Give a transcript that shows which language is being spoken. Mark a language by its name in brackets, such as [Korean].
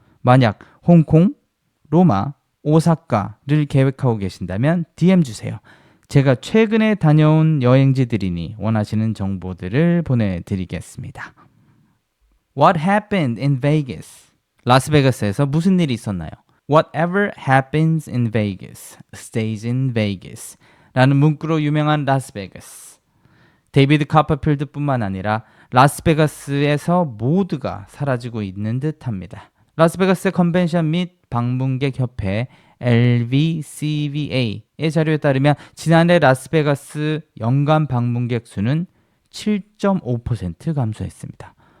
[Korean] 만약 홍콩, 로마, 오사카를 계획하고 계신다면 DM 주세요. 제가 최근에 다녀온 여행지들이니 원하시는 정보들을 보내드리겠습니다. [English] What happened in Vegas? [Korean] 라스베가스에서 무슨 일이 있었나요? [English] Whatever happens in Vegas [Korean] stays in Vegas 라는 문구로 유명한 라스베가스. 데이비드 카퍼필드뿐만 아니라 라스베가스에서 모두가 사라지고 있는 듯합니다. 라스베가스 컨벤션 및 방문객 협회 LVCVA의 자료에 따르면 지난해 라스베가스 연간 방문객 수는 7.5% 감소했습니다.